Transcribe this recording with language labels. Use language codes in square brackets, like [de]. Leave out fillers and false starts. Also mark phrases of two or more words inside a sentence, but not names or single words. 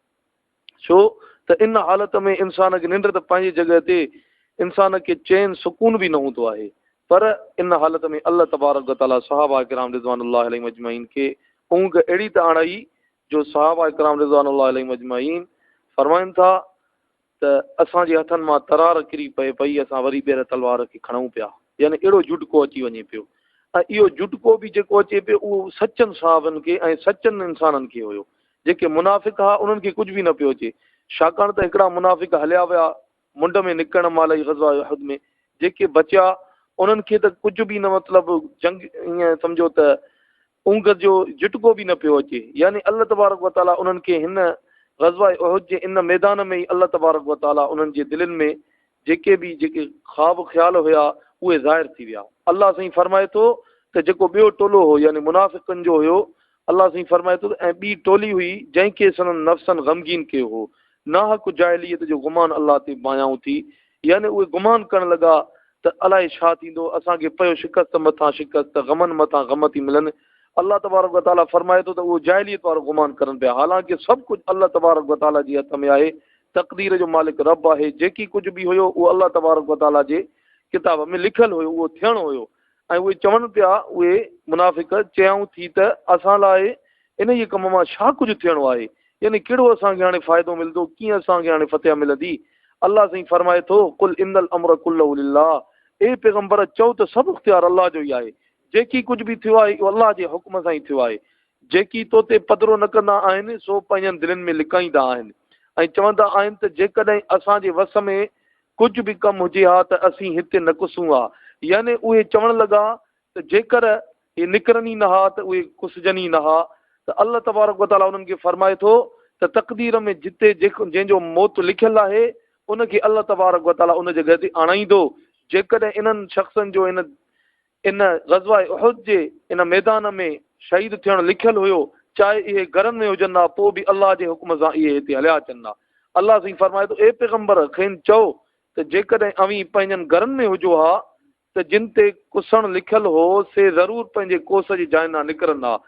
[sd] छो त इन हालत में इंसान खे निंड त पंहिंजी जॻह ते इंसान खे चैन सुकून बि न हूंदो आहे, पर इन हालत में अल्लाह [ar] تبارك وتعالى [sd] सहाबा इकराम [ar] رضوان الله عليهم أجمعين [sd] खे ऊंघ अहिड़ी त आणाई जो सहाबा इकराम [ar] رضوان الله عليهم أجمعين [sd] फरमाइनि था त असांजे हथनि मां तरार किरी पई असां वरी ॿीहर तलवार खे खणूं पिया, यानी अहिड़ो जुटको अची वञे पियो। ऐं इहो जुटको बि जेको अचे पियो उहो सचनि सहाबनि खे ऐं सचनि इंसाननि खे हुयो। जेके मुनाफ़िक हुआ उन्हनि खे कुझु बि न पियो अचे, छाकाणि त हिकिड़ा मुनाफ़िक हलिया विया मुंड में निकिरण महिल ई ग़ज़वा उहुद में, जेके बचिया उन्हनि खे त कुझु बि न मतिलबु जंग ईअं सम्झो त ऊंघ जो झुटको बि न पियो अचे। यानी अल्लाह [ar] تبارك وتعالى [sd] उन्हनि खे हिन ग़ज़वा उहुद जे इन मैदान में ई अल्लाह [ar] تبارك وتعالى [sd] उन्हनि जे दिलनि में जेके ख़्वाब ख़्याल हुया उहे ज़ाहिर थी विया। अल्लाह साईं फरमाए थो त जेको ॿियो टोलो हो यानी मुनाफ़िक़नि जो हुयो, अल्लाह साईं फरमाए थो ऐं ॿी टोली हुई जंहिंखे संदनि नफ़्सनि ग़मगीन कयो हो, नाहक जाहिलियत जो गुमान अल्लाह ते बायाऊं थी, यानी उहे गुमान करणु लॻा त अलाए छा थींदो, असांखे पियो शिकस्त मथां शिकस्त, ग़मनि मथां ग़म थी मिलनि। अल्लाह [ar] تبارك وتعالى [sd] फरमाए थो त उहो जाहिलियत वारो गुमान करनि पिया, हालांकि सभु कुझु अल्लाह [ar] تبارك وتعالى [sd] जे हथ में आहे। तक़दीर जो मालिक रब आहे, जेकी कुझु बि हुयो उहो अल्लाह [ar] تبارك وتعالى [sd] जे किताब में लिखियलु हुयो, उहो थियणो हुयो। ऐं उहे चवनि पिया, उहे मुनाफ़िक चयऊं थी त असां लाइ इन जे कम मां छा कुझु थियणो आहे, यानी कहिड़ो असांखे हाणे फ़ाइदो मिलंदो, कीअं असांखे हाणे फतह मिलंदी। अल्लाह साईं फरमाए थो [ar] قل إن الأمر كله لله, [sd] ए पैगंबर चओ त सभु इख़्तियार अल्लाह जो ई आहे। जेकी कुझु बि थियो आहे इहो अल्लाह जे हुक्म सां ई थियो आहे। जेकी तो ते पधिरो न कंदा आहिनि सो पंहिंजनि दिलनि में लिकाईंदा आहिनि ऐं चवंदा आहिनि त जेकॾहिं असांजे वस में कुझु बि कमु हुजे हा त असीं हिते न कुसूं हा। यानी उहे चवणु लॻा त जेकर इहे निकिरनि ई न हा त उहे कुसजनि ई न हा। त अल्लाह [ar] تبارك وتعالى [sd] उन्हनि खे फरमाए थो त तक़दीर में जिते जंहिंजो मौत लिखियलु आहे उनखे अल्लाह [ar] تبارك وتعالى [sd] उन जॻह ते आणाईंदो। जेकॾहिं इन्हनि शख़्सनि जो इन इन ग़ज़वा उहद जे इन मैदान में शहीद थियणु लिखियलु हुयो, चाहे इहे घरनि में हुजनि हा, पोइ बि अलाह जे हुकुम सां इहे हिते हलिया अचनि हा। अलाह साईं फरमाए थो, ए पैगंबर खेनि चओ त जेकॾहिं अवीं पंहिंजनि घरनि में हुजो हा त जिन ते कुसण लिखियलु हो से ज़रूरु पंहिंजे कोस जी जाइ ना निकिरनि हा।